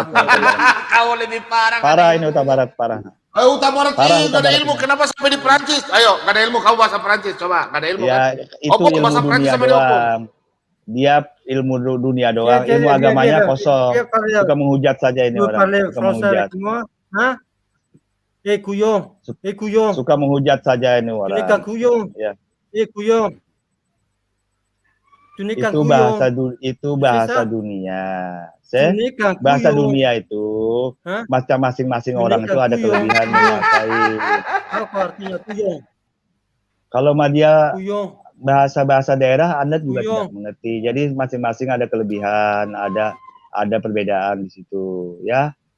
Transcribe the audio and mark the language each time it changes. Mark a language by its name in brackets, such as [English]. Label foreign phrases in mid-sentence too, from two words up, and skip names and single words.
[Indonesian] sifatnya. Kau lebih parah. Parah ini Kota Barat, parah. Ayo Kota Barat Parah, nggak ada ilmu. Kenapa sampai di Perancis? Ayo, nggak ada ilmu. Kamu bahasa Perancis, coba. Nggak ada ilmu Ya, kan? itu Opung ilmu bahasa Perancis dunia sama dia Opung. doang. Dia ilmu dunia doang, Dia- ilmu dia- agamanya dia- kosong. dia parle- Suka menghujat saja ini [French] Vous [Indonesian] orang. [French] parlez [Indonesian] Suka [French] français [Indonesian] menghujat. [French] avec moi? Hein? Couillon. Couillon. [Indonesian] Suka menghujat saja ini [French] Tu n'es [Indonesian] orang. [French] qu'un couillon. [Indonesian] Ya. [French] Couillon. Tu n'es qu'un [Indonesian] Itu [French] couillon. [Indonesian] bahasa [French] ça? [Indonesian] dunia. [French] n'es qu'un [Indonesian] Bahasa [French] couillon. [Indonesian] dunia itu macam masing-masing [French] Tu n'es [Indonesian] orang [French] qu'un [Indonesian] itu ada [French] couillon. [Indonesian] kelebihan menguasai. Apa artinya couillon? Kalau dia [French] Couillon. [Indonesian] bahasa daerah Anda juga [French] Couillon. [Indonesian] tidak mengerti. Jadi masing-masing ada kelebihan, ada perbedaan di situ, ya.